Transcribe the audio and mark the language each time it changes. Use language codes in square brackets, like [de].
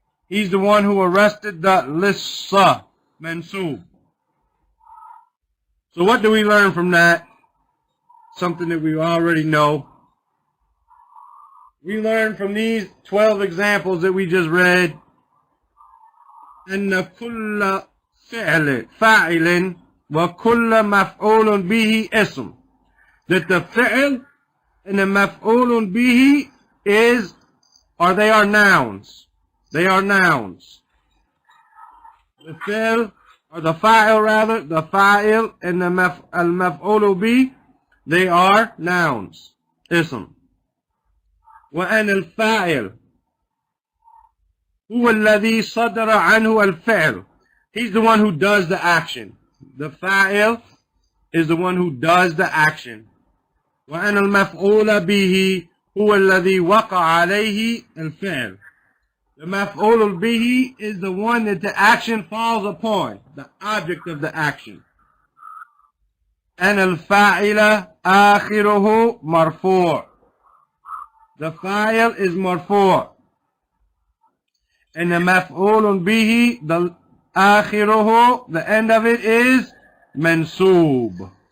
[en] He's the one who arrested the Lissa, mansoob. So what do we learn from that? Something that we already know. We learn from these 12 examples that we just read. [ar] أن كل فاعل وكل مفعول به اسم. [en] That the fi'l and the maf'ulun bihi they are nouns. They are nouns. The fi'l, or the fa'il rather, the fa'il and the al-maf'ulu bihi, they are nouns. Ism. [ar] وأن الفاعل هو الذي صدر عنه الفعل. [en] He's the one who does the action. The fa'il is the one who does the action. [ar] وأن المفعول به هو الذي وقع عليه الفعل. [en] The maf'ul bihi is the one that the action falls upon, the object of the action. And al-fa'ila akhiruhu marfu'. The fa'il is marfu'. And the maf'ul bihi, the akhiruhu, the end of it is mansoob.